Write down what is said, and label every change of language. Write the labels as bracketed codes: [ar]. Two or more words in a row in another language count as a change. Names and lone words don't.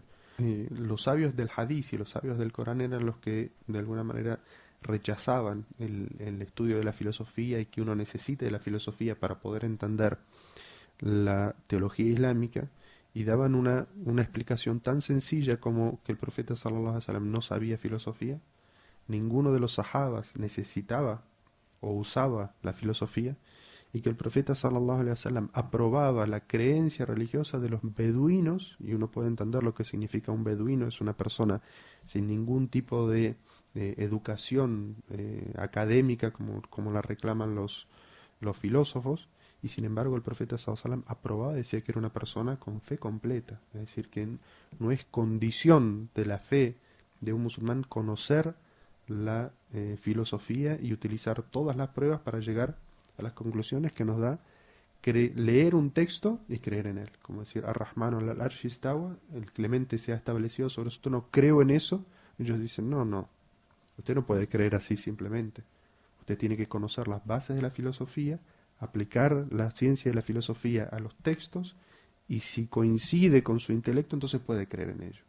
[es] Los sabios del Hadith y los sabios del Corán eran los que de alguna manera rechazaban el estudio de la filosofía y que uno necesite de la filosofía para poder entender la teología islámica, y daban una explicación tan sencilla como que el profeta [ar] صلى الله عليه وسلم [es] no sabía filosofía, ninguno de los sahabas necesitaba o usaba la filosofía, y que el profeta sallallahu [ar] عليه وسلم [es] aprobaba la creencia religiosa de los beduinos, y uno puede entender lo que significa un beduino, es una persona sin ningún tipo de educación académica como la reclaman los filósofos, y sin embargo el profeta [ar] صلى الله عليه وسلم [es] aprobaba, decía que era una persona con fe completa, es decir, que no es condición de la fe de un musulmán conocer la filosofía y utilizar todas las pruebas para llegar a las conclusiones que nos da leer un texto y creer en él. Como decir, [ar] الرحمن العرش استوى, [es] el clemente se ha establecido sobre nosotros, no creo en eso. Ellos dicen, no, usted no puede creer así simplemente. Usted tiene que conocer las bases de la filosofía, aplicar la ciencia de la filosofía a los textos y si coincide con su intelecto, entonces puede creer en ello.